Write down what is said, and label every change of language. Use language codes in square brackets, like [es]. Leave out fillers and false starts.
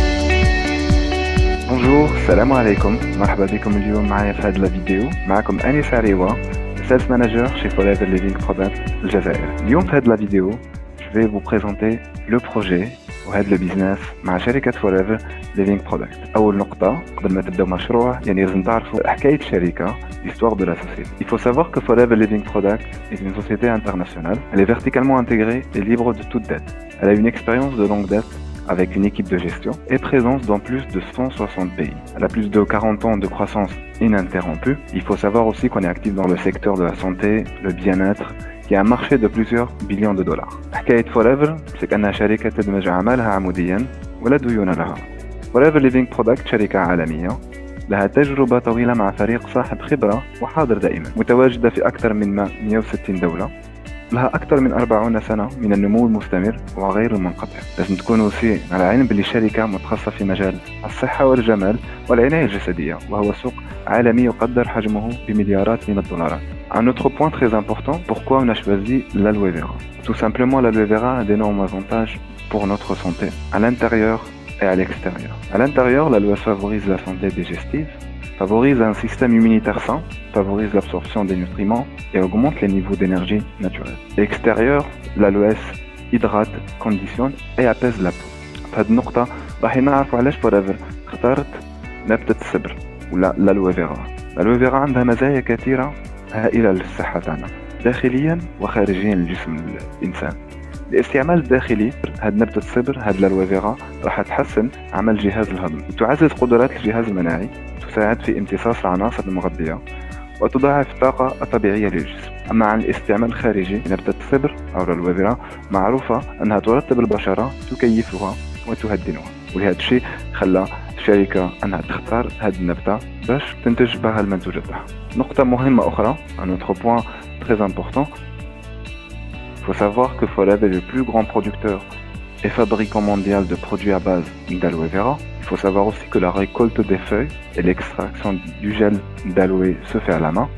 [ar] السلام عليكم، مرحبا بكم اليوم معايا في هذه الفيديو. معكم أنيس عريوة، سيلز مانجر chez Forever Living Product الجزائر. اليوم في هذه الفيديو [fr] je vais vous présenter le projet [ar] وهذا البيزنس مع شركة Forever Living Product. أول نقطة قبل ما تبدأ مشروع لازم تعرفوا حكاية الشركة، [fr] l'histoire de la société. Il faut savoir que Forever Living Product est une société internationale. Elle est verticalement intégrée et libre de toute dette. Elle a une expérience de longue date avec une équipe de gestion et présence dans plus de 160 pays. Elle a plus de 40 ans de croissance ininterrompue. Il faut savoir aussi qu'on est actif dans le secteur de la santé, le bien-être, qui a un marché de plusieurs billions de dollars. [ar] حكاية Forever [fr] c'est qu' [ar] أنها شركة تدمج أعمالها عموديا ولا ديون لها. Forever Living Product شركة عالمية لها تجربة طويلة مع فريق صاحب خبرة وحاضر دائما، متواجدة في أكثر من 160 دولة، لها أكثر من 40 سنة من النمو المستمر وغير المنقطع. لازم تكونوا على علم باللي الشركة متخصصة في مجال الصحة والجمال والعناية الجسدية، وهو سوق عالمي يقدر حجمه بمليارات من الدولارات. [fr] Un autre point très important, pourquoi on a choisi l'aloe vera? Tout simplement, l'aloe vera a d'énormes avantages pour notre santé, à l'intérieur et à l'extérieur. À l'intérieur, l'aloe favorise la santé digestive, favorise un système immunitaire sain, favorise l'absorption des nutriments et augmente les niveaux d'énergie naturelle. À l'extérieur, l'aloès hydrate, conditionne et apaise la peau. [ar] في هذه النقطة راح نعرفوا علاش فوريفر اختارت نبتة الصبر ولا الالوي فيرا. الالوي فيرا عندها مزايا كثيرة هائلة للصحة تاعنا داخليا وخارجيا لجسم الإنسان. الاستعمال الداخلي هاد نبتة الصبر هاد الالوي فيرا راح تحسن عمل جهاز الهضم، تعزز قدرات الجهاز المناعي، تساعد في امتصاص العناصر المغذية وتضاعف الطاقة الطبيعية للجسم. أما عن الاستعمال الخارجي نبتة الصبر أو الالوي فيرا معروفة أنها ترطب البشرة، تكيفها وتهدنها، ولهذا الشيء خلى الشركة أنها تختار هذه النبتة باش تنتج بها المنتوجات تاعها. نقطة مهمة أخرى، [fr] un autre point très important, il faut savoir que Forever est le plus grand producteur et fabricant mondial de produits à base d'aloe vera. Il faut savoir aussi que la récolte des feuilles et l'extraction du gel d'aloe se fait à la main.